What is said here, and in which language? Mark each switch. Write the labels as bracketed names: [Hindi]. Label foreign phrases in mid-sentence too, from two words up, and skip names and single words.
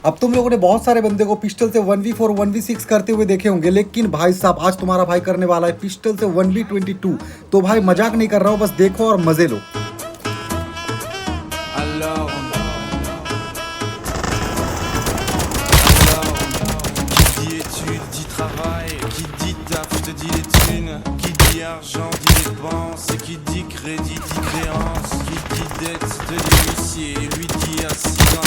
[Hindi] अब तुम लोगों ने बहुत सारे बंदे को पिस्टल से 1v4 1v6 करते हुए देखे होंगे, लेकिन भाई साहब आज तुम्हारा भाई करने वाला है पिस्टल से 1v22। तो भाई मजाक नहीं कर रहा हूँ, बस देखो और मजे लो। [French] Argent dit dépense, et qui dit crédit dit créance, qui dit dette te dit huissier, lui dit assis dans